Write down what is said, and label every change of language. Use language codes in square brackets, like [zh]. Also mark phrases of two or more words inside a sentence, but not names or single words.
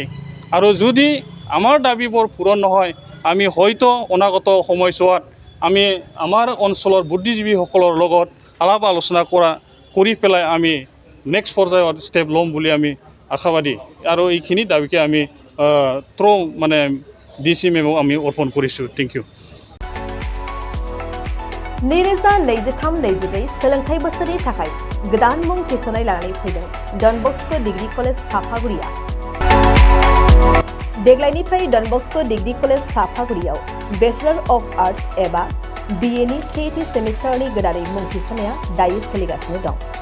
[as] আৰু যদি আমাৰ দাবীবোৰ পূৰণ নহয় আমি হয়তো অনাগত সময়ছোৱাত আমি আমাৰ অঞ্চলৰ বুদ্ধিজীৱীসকলৰ লগত আলাপ আলোচনা কৰি পেলাই আমি নেক্সট পৰ্যায়ত ষ্টেপ ল'ম বুলি আমি আশাবাদী। আৰু এইখিনি দাবীকে আমি থ্ৰ মানে DC মেমক আমি অৰ্পণ কৰিছোঁ। [en] Thank you. [brx] नैरोजा 23-24 सोलोंथाइ बोसोरनि थाखाय गोदान मुं थिसननाय लानानै फैदों डन बस्क' डिग्री कलेज साफागुरिया। देग्लायनिफ्राय डन बस्क' डिग्री कलेज साफागुरियाव [en] Bachelor of Arts [brx] एबा BA नि सेथि सेमिस्टारनि गोदानै मुं थिसननाया दायो सोलिगासिनो दं।